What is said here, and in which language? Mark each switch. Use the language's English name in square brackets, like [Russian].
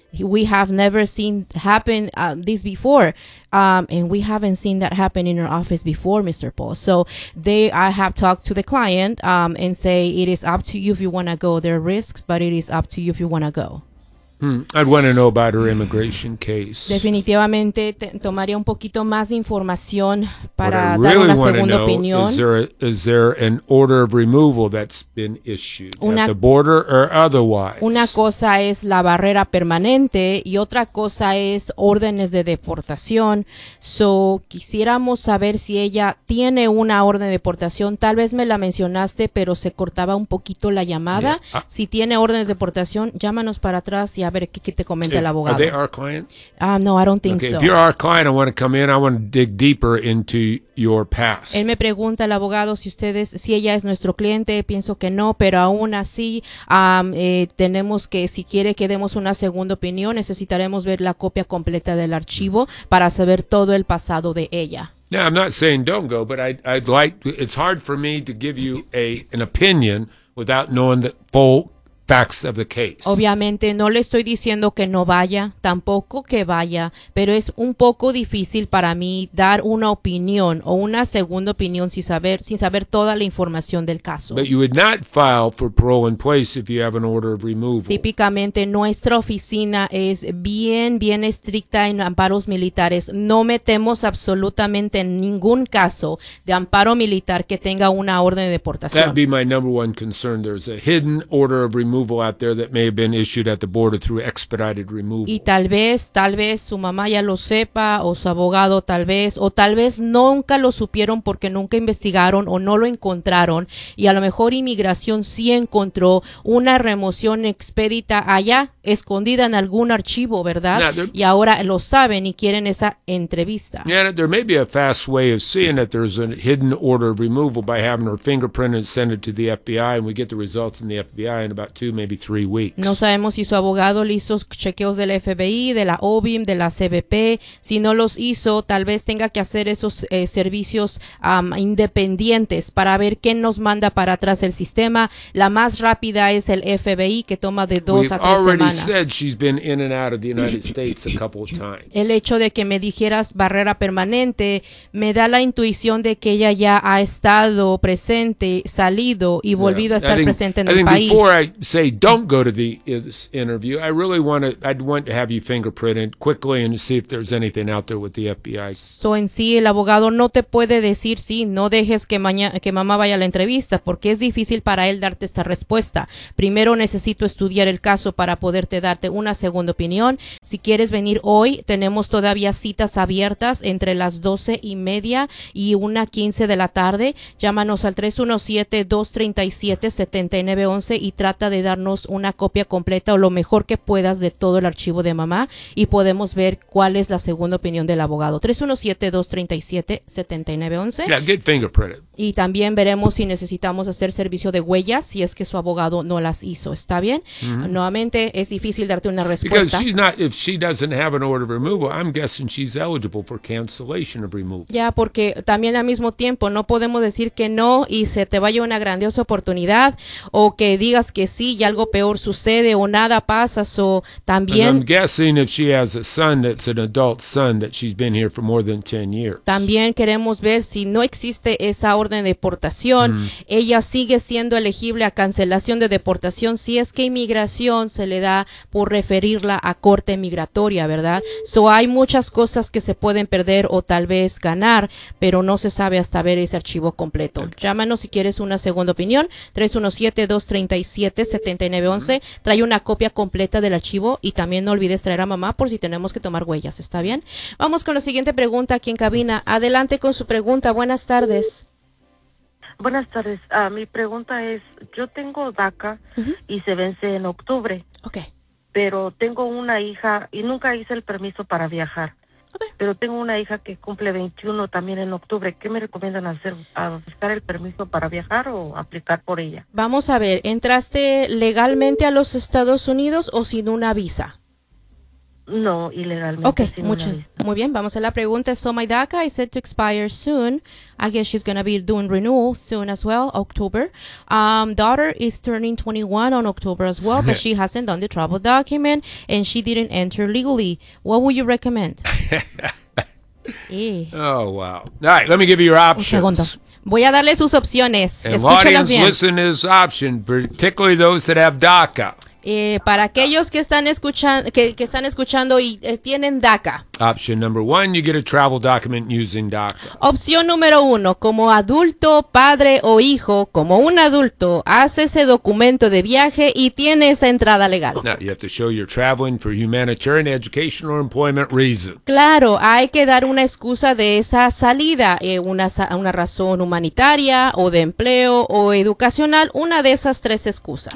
[English] we have never seen happen this before, and we haven't seen that happen in our office before, Mr. Paul. So they, I have talked to the client and say it is up to you if you want to go. There are risks, but it is up to you if you want to go. I'd want to know about her immigration case. [Spanish] Definitivamente tomaría un poquito más de información para dar [English] really [Spanish] una segunda opinión. [English] Is there an order of removal that's been issued at the border or otherwise? [Spanish] Una cosa es la barrera permanente y otra cosa es órdenes de deportación. So quisiéramos saber si ella tiene una orden de deportación. Tal vez me la mencionaste, pero se cortaba un poquito la llamada. [English] Yeah. [Spanish] Si tiene órdenes de deportación, llámanos para atrás. Y a ver qué te comenta el abogado. [English] Are they our client? No, I don't think okay, so. If you're our client, I want to come in. I want to dig deeper into your past. [Spanish] Él me pregunta al abogado si ustedes, si ella es nuestro cliente. Pienso que no, pero aún así tenemos que, si quiere que demos una segunda opinión, necesitaremos ver la copia completa del archivo para saber todo el pasado de ella. [English] Now, I'm not saying don't go, but I'd like, it's hard for me to give you an opinion without knowing the full facts of the case. [Spanish] Obviamente no le estoy diciendo que no vaya, tampoco que vaya, pero es un poco difícil para mí dar una opinión o una segunda opinión sin saber toda la información del caso. [English] But you would not file for parole in place if you have an order of removal. [Spanish] Típicamente nuestra oficina es bien, bien estricta en amparos militares. No metemos absolutamente ningún caso de amparo militar que tenga una orden de deportación. [English] That'd be my number one concern. There's a hidden order of removal out there that may have been issued at the border through expedited removal. [Spanish] Y tal vez su mamá ya lo sepa o su abogado tal vez, o tal vez nunca lo supieron porque nunca investigaron o no lo encontraron, y a lo mejor inmigración sí encontró una remoción expedita allá escondida en algún archivo, ¿verdad? Y ahora lo saben y quieren esa entrevista. [English] Yeah, there may be a fast way of seeing that there's a hidden order of removal by having her fingerprint and send it to the FBI, and we get the results in the FBI in about 2, maybe 3 weeks. [Spanish] No sabemos si su abogado le hizo chequeos del FBI, de la OBIM, de la CBP. Si no los hizo, tal vez tenga que hacer esos servicios independientes para ver qué nos manda para atrás el sistema. La más rápida es el FBI, que toma de 2 a 3 semanas. [English] He said she's been in and out of the United States a couple of times. [Spanish] El hecho de que me dijeras barrera permanente me da la intuición de que ella ya ha estado presente, salido y volvido a estar presente en el país. [English] Before I say don't go to this interview, I really want to, I'd want to have you fingerprinted quickly and see if there's anything out there with the FBI. [Spanish] So en sí, el abogado no te puede decir sí, no dejes que mamá vaya a la entrevista, porque es difícil para él darte esta respuesta. Primero necesito estudiar el caso para poderte darte una segunda opinión. Si quieres venir hoy, tenemos todavía citas abiertas entre las 12:30 y 1:15 de la tarde. Llámanos al 317-237-7911 y trata de darnos una copia completa o lo mejor que puedas de todo el archivo de mamá, y podemos ver cuál es la segunda opinión del abogado. 317-237-7911. [English] Yeah, get fingerprinted. [Spanish] Y también veremos si necesitamos hacer servicio de huellas si es que su abogado no las hizo. ¿Está bien? Mm-hmm. Nuevamente, es difícil darte una respuesta. [English] Because she's not, if she doesn't have an order of removal, I'm guessing she's eligible for cancellation of removal. [Spanish] Ya, porque también al mismo tiempo no podemos decir que no y se te vaya una grandiosa oportunidad, o que digas que sí y algo peor sucede o nada pasa. So también, [English] and I'm guessing if she has a son that's an adult son that she's been here for more than 10 years. [Spanish] También queremos ver si no existe esa orden de deportación. Ella sigue siendo elegible a cancelación de deportación si es que inmigración se le da por referirla a corte migratoria, ¿verdad? So hay muchas cosas que se pueden perder o tal vez ganar, pero no se sabe hasta ver ese archivo completo. Okay. Llámanos si quieres una segunda opinión. 317-237-7911. Trae una copia completa del archivo y también no olvides traer a mamá por si tenemos que tomar huellas. ¿Está bien? Vamos con la siguiente pregunta aquí en cabina. Adelante con su pregunta. Buenas tardes. Buenas tardes. Mi pregunta es, yo tengo DACA y se vence en octubre. Okay. Pero tengo una hija y nunca hice el permiso para viajar. Okay. Pero tengo una hija que cumple 21 también en octubre. ¿Qué me recomiendan hacer? ¿A buscar el permiso para viajar o aplicar por ella? Vamos a ver, ¿entraste legalmente a los Estados Unidos o sin una visa? No, ilegalmente. Okay, mucho. Muy bien, vamos a la pregunta. [English] So my DACA is set to expire soon. I guess she's going to be doing renewal soon as well, October. Daughter is turning 21 on October as well, but she hasn't done the travel document, and she didn't enter legally. What would you recommend? Oh, wow. All right, let me give you your options. [Spanish] Un segundo. Voy a darle sus opciones. [English] And audience, listen to his option, particularly those that have DACA. [Spanish] Para aquellos que están escuchando que están escuchando y tienen DACA. [English] Option number one, you get a travel document using DACA. [Spanish] Opción número uno, como adulto, padre o hijo, como un adulto, hace ese documento de viaje y tiene esa entrada legal. [English] Now, you have to show you're traveling for humanitarian, educational, or employment reasons. [Spanish] Claro, hay que dar una excusa de esa salida, una razón humanitaria o de empleo o educacional, una de esas tres excusas.